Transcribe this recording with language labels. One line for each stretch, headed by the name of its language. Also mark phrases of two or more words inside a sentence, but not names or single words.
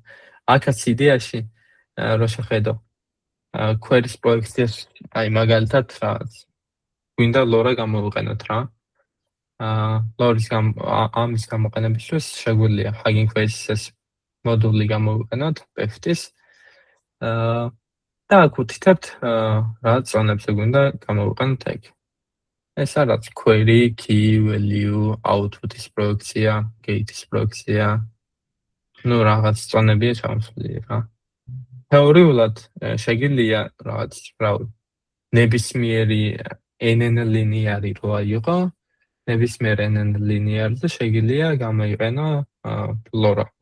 Georgian: აქაც იდეაში რო შეხედო query-ის პროექციას, აი მაგალითად რა გვინდა LoRa გამოვიყენოთ რა. ამის გამოყენებისთვის შეგვიძლია Hugging Face-ის მოდული გამოვიყენოთ PEFT-ის. და აქ ვუთითებთ რა წონებს გვინდა გამოვიყენოთ ეგ. ეს არის
English: query, key, value,
Georgian: output-ის პროექცია, gate-ის პროექცია. ნუ რაღაც წონებია ჩამოსული რა. თეორიულად შეგიძლია რაღაც ნებისმიერი NN ლინიარი როა იყო, ნებისმიერ NN ლინიარზე შეგიძლია გამოიყენო LoRa.